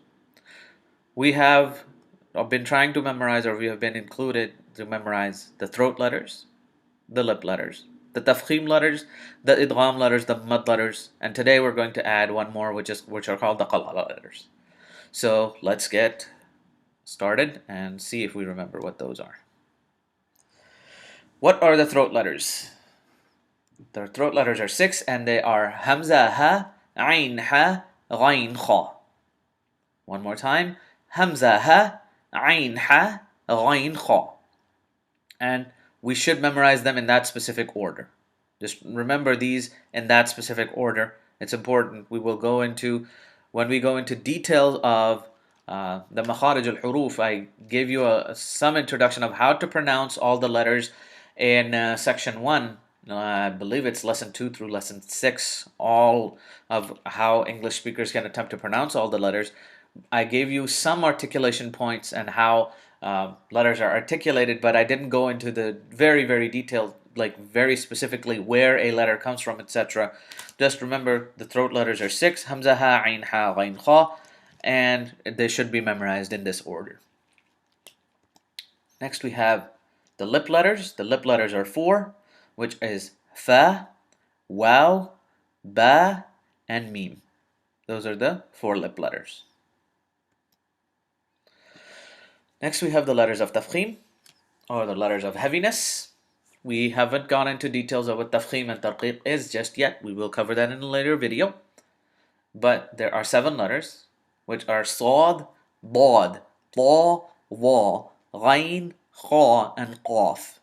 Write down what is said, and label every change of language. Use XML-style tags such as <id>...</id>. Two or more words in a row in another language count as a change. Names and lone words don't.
<en>We have been trying to memorize, or we have been included to memorize the throat letters, the lip letters, the tafkhim letters, the idgham letters, the mad letters, and today we're going to add one more, which are called the qalqala letters. So let's get started and see if we remember what those are. What are the throat letters? The throat letters are 6, and they are</en> <ar>hamza ha, ain ha, ghain kha.</ar> <en>One more time,</en> <ar>hamza ha, ain ha, ghain kha.</ar> <en>And we should memorize them in that specific order. Just remember these in that specific order. It's important. We will go into, when we go into details of the</en> <ar>makharij al-huruf,</ar> <en>I gave you some introduction of how to pronounce all the letters in section 1. I believe it's lesson 2 through lesson 6, all of how English speakers can attempt to pronounce all the letters. I gave you some articulation points and how letters are articulated, but I didn't go into the very, very detailed, like very specifically where a letter comes from, etc. Just remember the throat letters are 6, hamza, ha, ain, ha, ghain, kha, and they should be memorized in this order. Next we have the lip letters. The lip letters are 4, which is fa, waw, ba, and mim. Those are the 4 lip letters. Next we have the letters of tafkhim, or the letters of heaviness. We haven't gone into details of what tafkhim and tarqiq is just yet. We will cover that in a later video. But there are 7 letters, which are sad, dad, ta, wa, ghain, kha, and qaf.</en>